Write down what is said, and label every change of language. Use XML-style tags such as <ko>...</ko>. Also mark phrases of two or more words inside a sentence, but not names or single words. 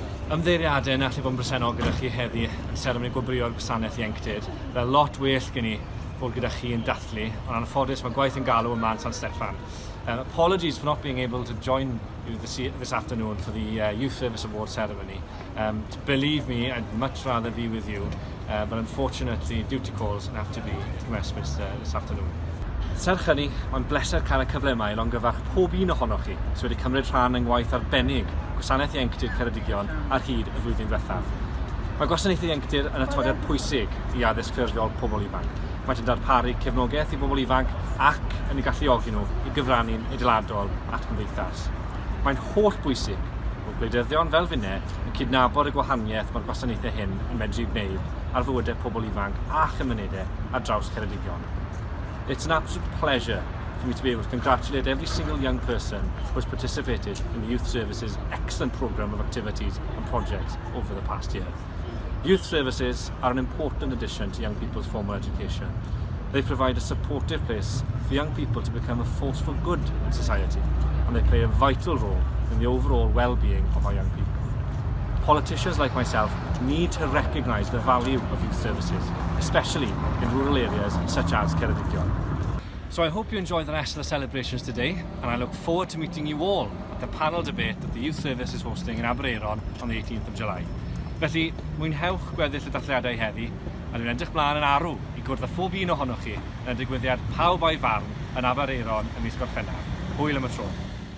<cy>ymddeiriadau yn allu bod yn bresennol gyda chi heddi yn seremoni gwobrio'r gwasanaeth Ieuenctid. Fe lot well gen i fod gyda chi yn dathlu, ond anffodus mae gwaith yn galw yma yn San Steffan.</cy> <en>Apologies for not being able to join you this afternoon for the Youth Service Award ceremony. Believe me, I'd much rather be with you, but unfortunately duty calls and have to be in Westminster this afternoon.</en> <cy>Serch hynny, mae'n bleser cael y cyfle yma i longyfarch pob un ohonoch chi sydd wedi cymryd rhan yn gwaith arbennig Gwasanaeth Ieuenctid Ceredigion ar hyd y flwyddyn diwethaf. Mae Gwasanaethau Ieuenctid yn atodiad pwysig i addysg ffurfiol pobl ifanc. Mae'n darparu cefnogaeth i bobl ifanc ac yn ei galluogi nhw i gyfrannu'n eidiadol at gymdeithas. Mae'n holl bwysig bod gwleidyddion fel finne yn cydnabod y gwahaniaeth mae'r gwasanaethau hyn yn medru gwneud ar fywydau pobl ifanc a chymunedau ar draws Ceredigion.</cy> <en>It's an absolute pleasure for me to be able to congratulate every single young person who has participated in the Youth Service's excellent programme of activities and projects over the past year. Youth Services are an important addition to young people's formal education. They provide a supportive place for young people to become a force for good in society, and they play a vital role in the overall well-being of our young people. Politicians like myself need to recognise the value of youth services, especially in rural areas such as Ceredigion. So I hope you enjoy the rest of the celebrations today, and I look forward to meeting you all at the panel debate that the Youth Service is hosting in Aberaeron on the 18th of July.</en> <cy>Felly, mwynhewch gweddill y dathliadau heddi, a dwi'n edrych mlaen yn arw i gwrdd â phob un ohonoch chi yn y digwyddiad pawb o'i farn yn Aberaeron ym mis Gorffennaf. Hwyl am y tro.</cy>